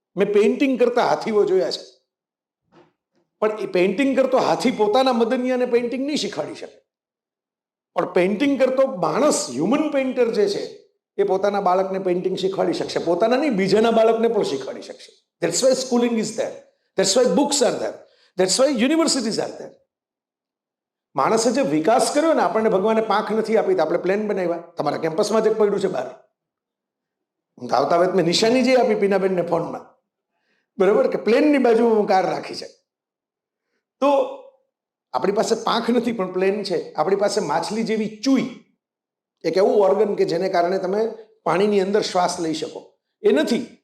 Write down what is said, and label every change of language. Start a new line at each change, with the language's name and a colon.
Gujarati: મેં પેઇન્ટિંગ કરતા હાથીઓ જોયા છે, પણ એ પેઇન્ટિંગ કરતો હાથી પોતાના મદનિયાને પેઇન્ટિંગ નહીં શીખવાડી શકે, પણ પેઇન્ટિંગ કરતો માણસ, હ્યુમન પેઇન્ટર જે છે એ પોતાના બાળકને પેઇન્ટિંગ શીખવાડી શકશે. પોતાના નહીં, બીજાના બાળકને પણ શીખવાડી શકશે.
English: That's why schooling is there. That's why books are there. That's why universities are there.
Gujarati: માણસે જે વિકાસ કર્યો ને, આપણને ભગવાને પાંખ નથી આપી તો આપણે પ્લેન બનાવ્યા. તમારા કેમ્પસમાં જ પડ્યું છે બહાર. આવતા વખત મેં નિશાની જે આપી પીનાબેનને ફોનમાં, બરાબર, કે પ્લેનની બાજુ હું કાર રાખી છે. તો આપણી પાસે પાંખ નથી પણ પ્લેન છે. આપણી પાસે માછલી જેવી ચૂઈ, એક એવું ઓર્ગન કે જેને કારણે તમે પાણીની અંદર શ્વાસ લઈ શકો, એ નથી.